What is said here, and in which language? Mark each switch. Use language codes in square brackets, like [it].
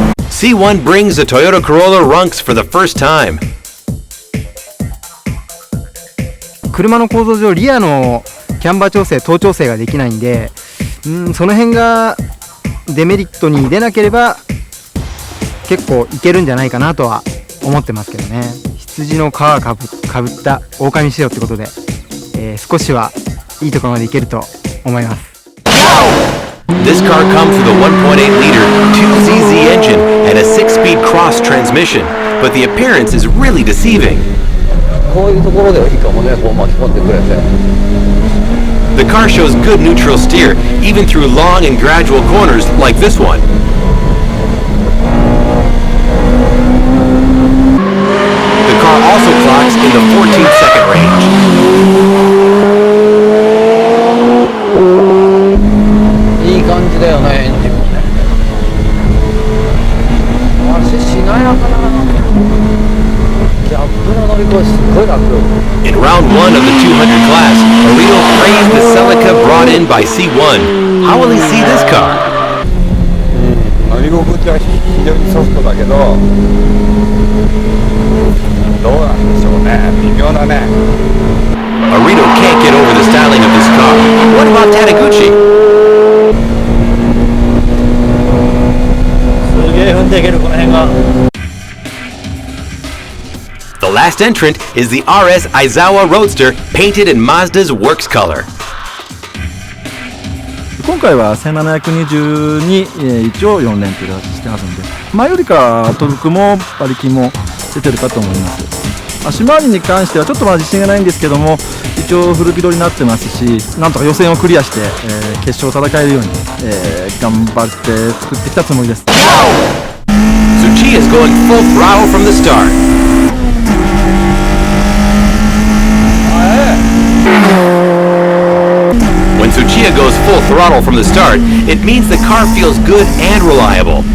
[en] C1 brings the Toyota Corolla Runx for the first time. [ja] 車の構造上リアのキャンバー調整、頭調整ができないんで、その辺がデメリットに出なければ結構いけるんじゃないかなとは思ってますけどね。羊の皮かぶった狼仕様ってことで、少しはいいところまでいけると思います。 [en] This car comes with a 1.8-liter 2ZZ engine and a 6-speed cross transmission, but the appearance is really deceiving. [ja] こういうところではいいかもね、こう巻き込んでくれて。 [en] The car shows good neutral steer, even through long and gradual corners like this one. The car also clocks in the 14-second range. [ja] いい感じだよね、エンジンもね。足しなやかな。ギャップの乗り越えすっごい楽。 [en] In round 1 of the 200 class, Arito praised the Celica brought in by C1. How will he see this car? [ja] 乗り心地は非常にソフトだけど、どうなんでしょうね、微妙だね。 [en] Arito can't get over the styling of this car. What about Taniguchi? [ja] すげえ踏んでいける、この辺が。 [en] The last entrant is the RS Aizawa Roadster, painted in Mazda's works color. [ja] 今回は1720に一応4連という形してますので、前よりかトルクも馬力も出てるかと思います。足回りに関してはちょっと自信がないんですけども、一応フル軌道になってますし、なんとか予選をクリアして、決勝を戦えるように、頑張って作ってきたつもりです。 [en] Tsuchiya is going full throttle from the start. When Tsuchiya goes full throttle from the start, it means the car feels good and reliable.